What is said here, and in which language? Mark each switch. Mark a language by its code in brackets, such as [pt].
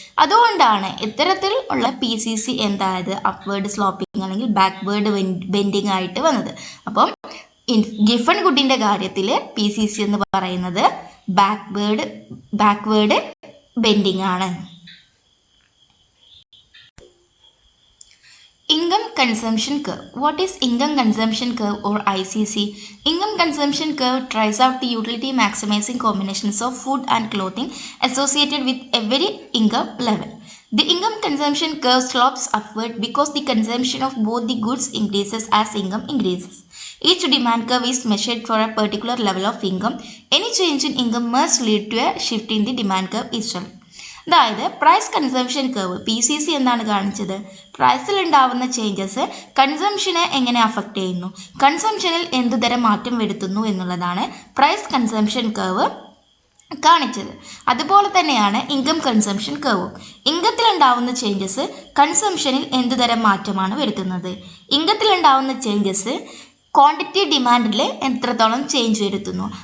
[ml] അതുകൊണ്ടാണ് ഇത്തരത്തിൽ ഉള്ള PCC എന്തായത് അപ്വേർഡ് സ്ലോപ്പിംഗ് അല്ലെങ്കിൽ ബാക്ക്വേർഡ് ബെൻഡിങ് ആയിട്ട് വന്നത്. അപ്പം ഗിഫൺ ഗുഡിൻ്റെ കാര്യത്തിൽ PCC എന്ന് പറയുന്നത് ബാക്ക്വേർഡ് ബെൻഡിങ് ആണ്. [en] Income consumption curve. What is income consumption curve or ICC? Income consumption curve tries out the utility maximizing combinations of food and clothing associated with every income level. The income consumption curve slopes upward because the consumption of both the goods increases as income increases. Each demand curve is measured for a particular level of income. Any change in income must lead to a shift in the demand curve itself. [ml] അതായത് price consumption curve PCC എന്താണ് കാണിച്ചത്? പ്രൈസിൽ ഉണ്ടാവുന്ന changes കൺസംഷനെ എങ്ങനെ affect ചെയ്യുന്നു, കൺസംഷനിൽ എന്തുതരം മാറ്റം വരുത്തുന്നു എന്നുള്ളതാണ് പ്രൈസ് കൺസംഷൻ കർവ് കാണിച്ചത്. അതുപോലെ തന്നെയാണ് ഇൻകം കൺസംഷൻ കർവും. ഇൻകത്തിലുണ്ടാവുന്ന ചേഞ്ചസ് കൺസംഷനിൽ എന്തുതരം മാറ്റമാണ് വരുത്തുന്നത്, ഇൻകത്തിലുണ്ടാവുന്ന ചേഞ്ചസ് ക്വാണ്ടിറ്റി ഡിമാൻഡിൽ എത്രത്തോളം ചേഞ്ച് വരുത്തുന്നു.